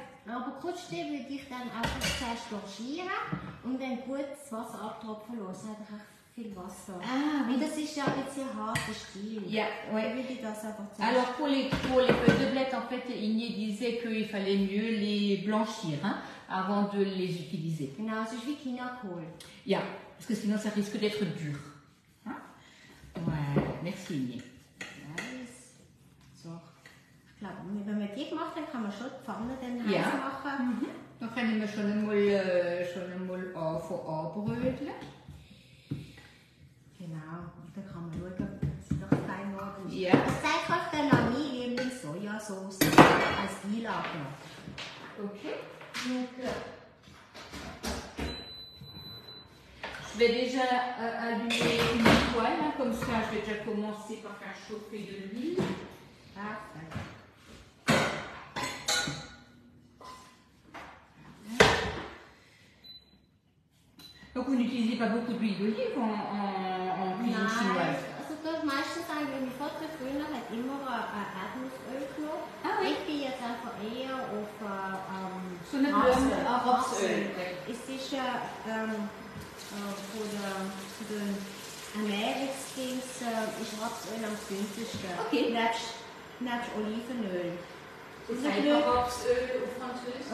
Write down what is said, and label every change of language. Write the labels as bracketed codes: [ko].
[de] Aber Krutschti würde ich dann einfach zuerst blanchieren und dann gut das Wasser abtropfen lassen. Hat recht viel Wasser. [fr] Ah, oui. [de] Und das ist ja jetzt ein harter Stil. Ja, ouais. Dann würde ich das einfach zuerst. [fr] Alors pour les feuilles de blette, en fait, Igné disait qu'il fallait mieux les blanchir hein, avant de les utiliser. [de] Genau, es ist wie Chinakohl. [fr] Ja, parce que sinon ça risque d'être dur. Hein? Ouais, merci Igné. [de] So. Ich glaube, wenn man die macht, dann kann man schon die Pfanne dann heiß Ja. machen. Mhm. Dann können wir schon einmal anbröteln. Genau, und dann kann man schauen, dass es doch fein geworden ist. Ja. Ich zeige euch dann noch meine Lieblings-Sojasauce als Beilage noch. Ok. [fr] Donc, je vais déjà allumer une poêle, hein, comme ça je vais déjà commencer par faire chauffer de l'huile. Parfait. Donc vous n'utilisez pas beaucoup d'huile d'olive en cuisine chinoise? [de] Also das meistens eigentlich, mein Vater früher hat immer Erdnussöl genommen. [fr] Ah oui. [de] Ich bin jetzt einfach eher auf So eine Rapsöl. Es ist von den Ernährungsdings ist Rapsöl am günstigsten. Okay. Nebst Olivenöl. [fr] C'est ça, il faut rapsöl au français?